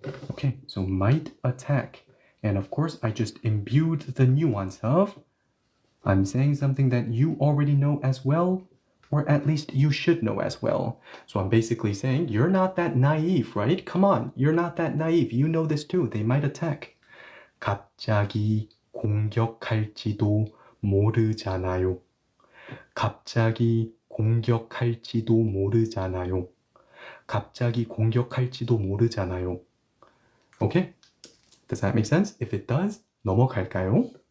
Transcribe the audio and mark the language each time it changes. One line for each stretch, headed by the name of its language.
English: Okay, so might attack. And of course, I just imbued the nuance of I'm saying something that you already know as well, or at least you should know as well. So I'm basically saying, you're not that naive, right? Come on, you're not that naive. You know this too. They might attack.
Korean: 갑자기 공격할지도 모르잖아요. 갑자기 공격할지도 모르잖아요. 갑자기 공격할지도 모르잖아요.
English: Okay? Does that make sense? If it does,
Korean: 넘어갈까요?